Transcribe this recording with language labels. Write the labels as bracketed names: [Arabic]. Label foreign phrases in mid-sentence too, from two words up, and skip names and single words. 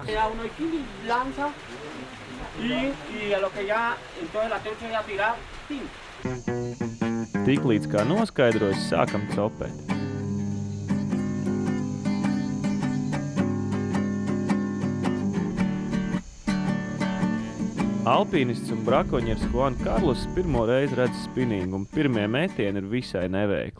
[Spanish] Uno aquí lanza y a lo que ya entonces la trucha ya tirar, ¡pim! [Latvian] Tiklīdz kā noskaidrojas, sākam copēt. Alpīnists un brakoņieris Juan Carlos pirmo reizi redz spinningu, un pirmie metieni ir visai neveikli.